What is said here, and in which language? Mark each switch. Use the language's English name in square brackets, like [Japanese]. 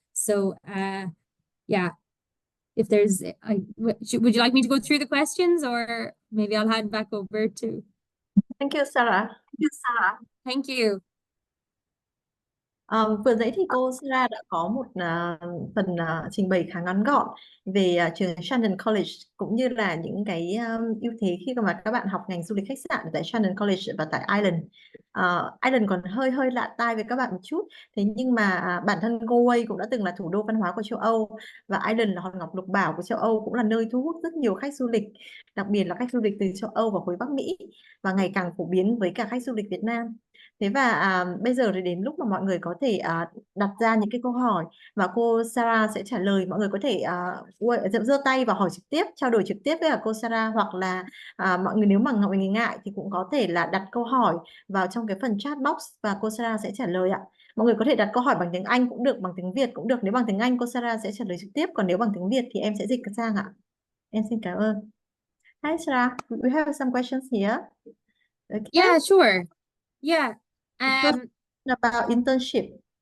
[English] So yeah, if there's, would you like me to go through the questions, or maybe I'll hand back over to. Thank you, Sarah. Thank you. [Vietnamese] Vừa nãy thì cô Sarah đã có một phần trình bày khá ngắn gọn về trường Shannon College, cũng như là những cái ưu thế khi mà các bạn học ngành du lịch khách sạn tại Shannon College và tại Ireland. Ireland còn hơi lạ tai với các bạn một chút, thế nhưng mà bản thân Galway cũng đã từng là thủ đô văn hóa của châu Âu, và Ireland là hòn ngọc lục bảo của châu Âu, cũng là nơi thu hút rất nhiều khách du lịch, đặc biệt là khách du lịch từ châu Âu và khối Bắc Mỹ, và ngày càng phổ biến với cả khách du lịch Việt Nam. Thế và bây giờ thì đến lúc mà mọi người có thể đặt ra những cái câu hỏi và cô Sarah sẽ trả lời. Mọi người có thể giơ tay và hỏi trực tiếp, trao đổi trực tiếp với cô Sarah, hoặc là mọi người nếu mà mọi người ngại thì cũng có thể là đặt câu hỏi vào trong cái phần chat box và cô Sarah sẽ trả lời ạ. Mọi người có thể đặt câu hỏi bằng tiếng Anh cũng được, bằng tiếng Việt cũng được. Nếu bằng tiếng Anh cô Sarah sẽ trả lời trực tiếp, còn nếu bằng tiếng Việt thì em sẽ dịch sang ạ. Em xin cảm ơn. [English] Hi, Sarah. We have some questions here. Okay. Yeah, sure. Yeah. First, about internship.